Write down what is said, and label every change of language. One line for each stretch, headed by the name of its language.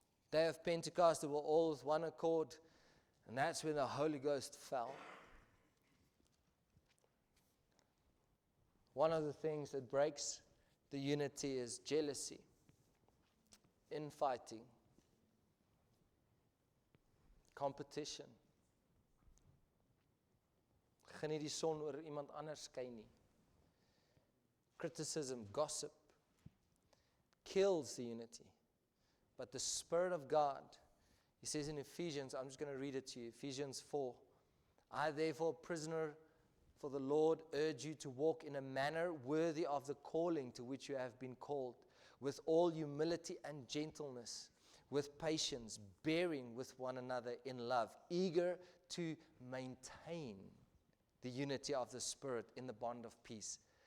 English: Day of Pentecost, they were all with one accord, and that's when the Holy Ghost fell. One of the things that breaks the unity is jealousy, infighting, competition.
Afrikaans: Gaan nie die son oor iemand anders skyn nie.
English: Criticism, gossip kills the unity. But the Spirit of God, He says in Ephesians, I'm just going to read it to you, Ephesians 4, I therefore, prisoner for the Lord, urge you to walk in a manner worthy of the calling to which you have been called, with all humility and gentleness, with patience, bearing with one another in love, eager to maintain the unity of the Spirit in the bond of peace.